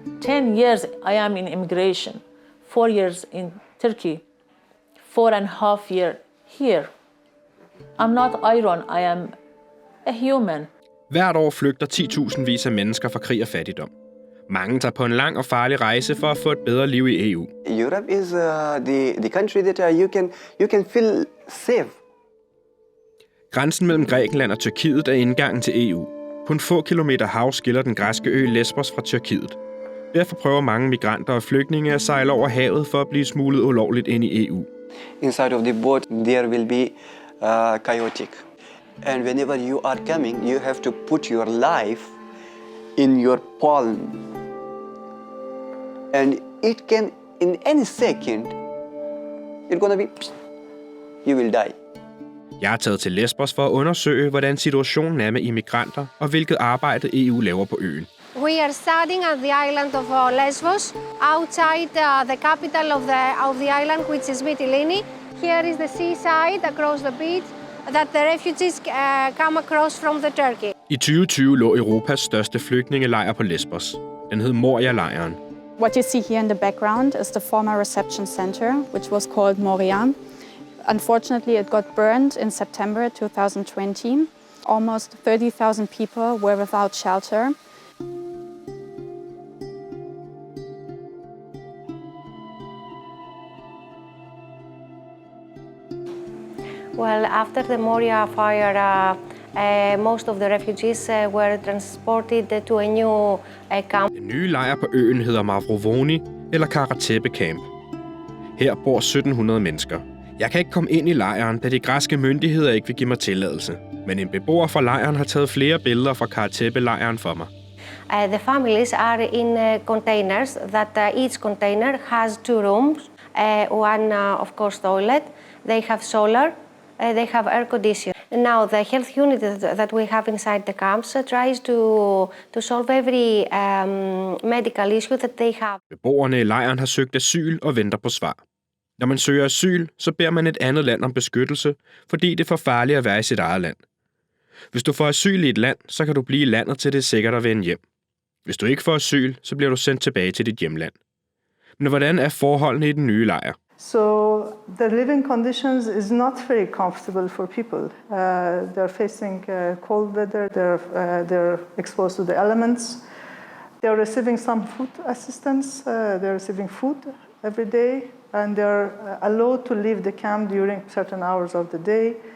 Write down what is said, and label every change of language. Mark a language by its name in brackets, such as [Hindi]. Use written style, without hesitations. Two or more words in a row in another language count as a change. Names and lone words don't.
[English] 10 years I am in immigration, 4 years in Turkey, 4.5 years here. I'm not iron, I am a human. [Danish] Hvert år flygter 10.000 af mennesker fra krig og fattigdom. Mange tager på en lang og farlig rejse for at få et bedre liv i EU. [English] Europe is the country that you can feel safe. [Danish] Grænsen mellem Grækenland og Tyrkiet er indgangen til EU. Kun få kilometer hav skiller den græske ø Lesbos fra Tyrkiet. Derfor prøver mange migranter og flygtninge at sejle over havet for at blive smuglet ulovligt ind i EU. [English] Inside of the boat there will be chaotic. And whenever you are coming, you have to put your life in your palm. And it can, in any second, it's gonna be, you will die. [Danish] Jeg er taget til Lesbos for at undersøge, hvordan situationen er med immigranter og hvilket arbejde EU laver på øen. [English] We are starting at the island of Lesbos, outside the capital of the island, which is Mytilene. Here is the seaside across the beach that the refugees come across from the Turkey. [Danish] I 2020 lå Europas største flygtningelejr på Lesbos. Den hed Moria-lejren. [English] What you see here in the background is the former reception center, which was called Moria. Unfortunately, it got burned in September 2020. Almost 30,000 people were without shelter. Well, after the Moria fire, most of the refugees were transported to a new camp. [Danish] Den nye lejr på øen hedder Mavrovoni eller Karatepe Camp. Her bor 1700 mennesker. Jeg kan ikke komme ind i lejren, da de græske myndigheder ikke vil give mig tilladelse. Men en beboer fra lejren har taget flere billeder fra Karatepe-lejren for mig. [English] The families are in containers that each container has 2 rooms, one of course toilet. They have solar. They have air conditioning. Now the health unit that we have inside the camps tries to solve every medical issue that they have. [Danish] Beboerne i lejren har søgt asyl og venter på svar. Når man søger asyl, så beder man et andet land om beskyttelse, fordi det er for farligt at være i sit eget land. Hvis du får asyl i et land, så kan du blive i landet, til det er sikkert at vende hjem. Hvis du ikke får asyl, så bliver du sendt tilbage til dit hjemland. Men hvordan er forholdene i den nye lejr? [English] So the living conditions is not very comfortable for people. They're facing cold weather, they're exposed to the elements. They're receiving some food assistance, they're receiving food every day, and they're allowed to leave the camp during certain hours of the day.